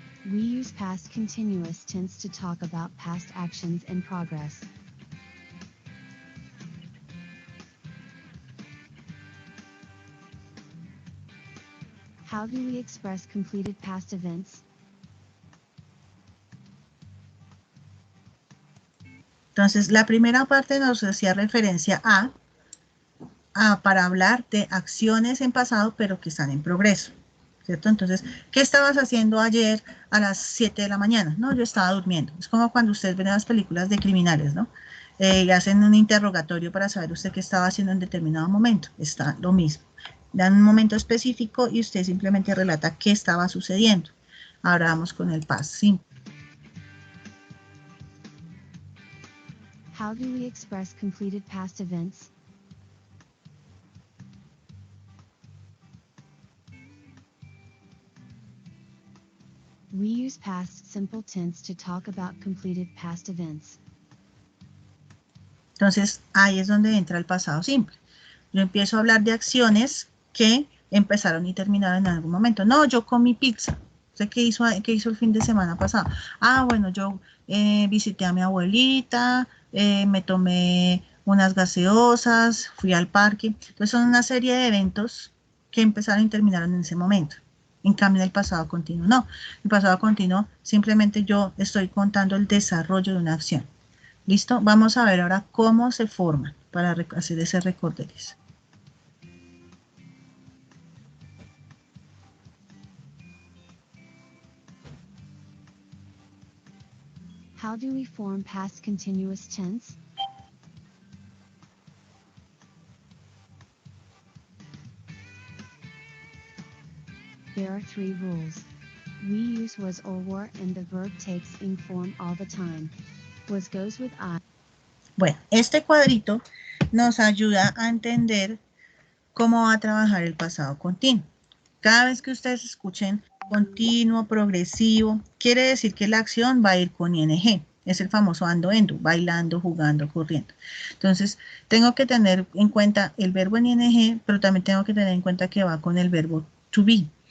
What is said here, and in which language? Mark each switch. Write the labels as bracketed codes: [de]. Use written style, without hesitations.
[en] We use past continuous tense to talk about past actions in progress. How do we express completed past events? [es] Entonces, la primera parte nos hacía referencia para hablar de acciones en pasado, pero que están en progreso, ¿cierto? Entonces, ¿qué estabas haciendo ayer a las 7 de la mañana? No, yo estaba durmiendo. Es como cuando ustedes ven las películas de criminales, ¿no? Y hacen un interrogatorio para saber usted qué estaba haciendo en determinado momento. Está lo mismo. Dan un momento específico y usted simplemente relata qué estaba sucediendo. Ahora vamos con el past simple. [en] How do we express completed past events? We use past simple tense to talk about completed past events. [es] Entonces, ahí es donde entra el pasado simple. Yo empiezo a hablar de acciones que empezaron y terminaron en algún momento. No, yo comí pizza. ¿Usted qué hizo el fin de semana pasado? Ah, bueno, yo visité a mi abuelita, me tomé unas gaseosas, fui al parque. Entonces son una serie de eventos que empezaron y terminaron en ese momento. En cambio, el pasado continuo no. El pasado continuo simplemente yo estoy contando el desarrollo de una acción. ¿Listo? Vamos a ver ahora cómo se forma para hacer ese recorderis. [en] How do we form past continuous tense? There are 3 rules. We use was or were and the verb takes ing form all the time. Was goes with I. [es] Bueno, este cuadrito nos ayuda a entender cómo va a trabajar el pasado continuo. Cada vez que ustedes escuchen continuo, progresivo, quiere decir que la acción va a ir con ing. Es el famoso ando, endo, bailando, jugando, corriendo. Entonces, tengo que tener en cuenta el verbo en ing, pero también tengo que tener en cuenta que va con el verbo to be.